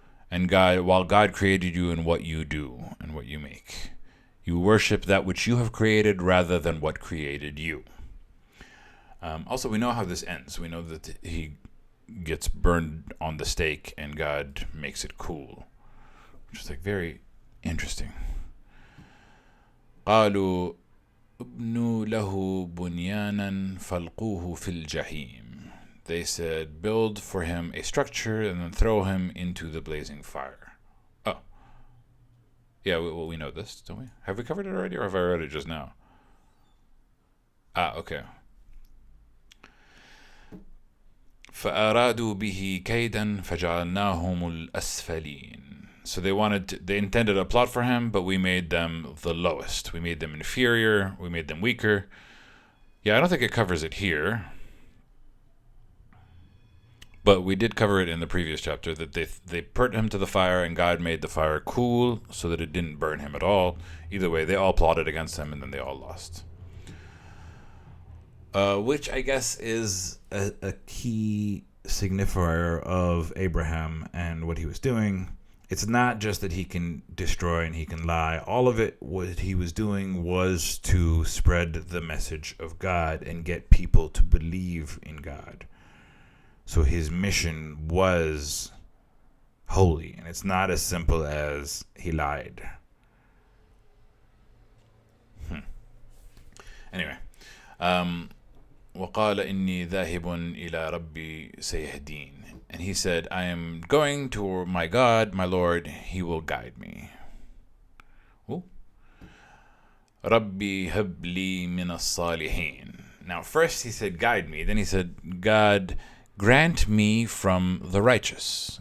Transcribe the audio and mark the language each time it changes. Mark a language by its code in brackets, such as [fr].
[en] And God, while God created you and what you do and what you make, you worship that which you have created rather than what created you. Also, we know how this ends. We know that he gets burned on the stake and God makes it cool, which is like very interesting. [ar] قالوا ابنوا له بنيانا فالقوه في الجحيم. [en] They said, build for him a structure and then throw him into the blazing fire. Oh. Yeah, we know this, don't we? Have we covered it already, or have I read it just now? Okay. [ar] فأرادوا به كيدا فجعلناهم الأسفلين. [en] So they intended a plot for him, but we made them the lowest. We made them inferior. We made them weaker. Yeah, I don't think it covers it here. But we did cover it in the previous chapter, that they put him to the fire and God made the fire cool so that it didn't burn him at all. Either way, they all plotted against him and then they all lost. Which I guess is a key signifier of Abraham and what he was doing. It's not just that he can destroy and he can lie. All of it, what he was doing was to spread the message of God and get people to believe in God. So his mission was holy, and it's not as simple as he lied. Anyway, [ar] وقال إني ذاهب إلى ربي سيهدين. [en] And he said, I am going to my God, my Lord, he will guide me. Ooh. [ar] ربي هب لي من الصالحين. [en] Now first he said, guide me. Then he said, God, grant me from the righteous.